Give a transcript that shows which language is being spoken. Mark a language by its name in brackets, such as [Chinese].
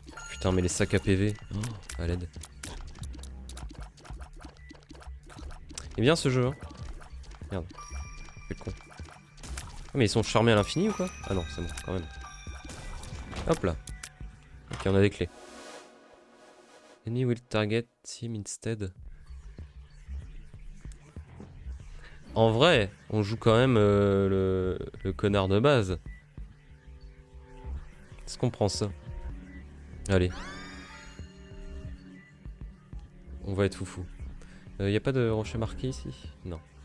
[French] Putain, mais les sacs à PV. Oh, à l'aide. Il est bien ce jeu, hein. Merde. Quel con. Oh, mais ils sont charmés à l'infini ou quoi? Ah non, c'est bon, quand même. Hop là. Ok, on a des clés. [English] Any will target him instead. [French] En vrai, on joue quand même le connard de base. Est-ce qu'on prend ça? Allez. On va être foufou. Y a pas de rocher marqué ici? Non.